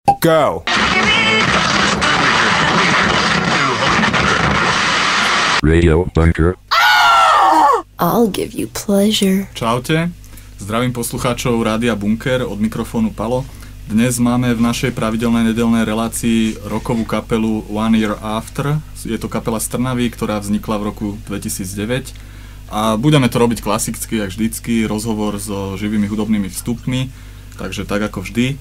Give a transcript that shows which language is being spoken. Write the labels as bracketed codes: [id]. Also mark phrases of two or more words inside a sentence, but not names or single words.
[en] Go! Radio Bunker. I'll give you pleasure. [sk] Čaute, zdravím poslucháčov Rádia Bunker, od mikrofónu Palo. Dnes máme v našej pravidelnej nedeľnej relácii rockovú kapelu One Year After. Je to kapela z Trnavy, ktorá vznikla v roku 2009. A budeme to robiť klasicky, jak vždycky, rozhovor so živými hudobnými vstupmi, takže tak ako vždy.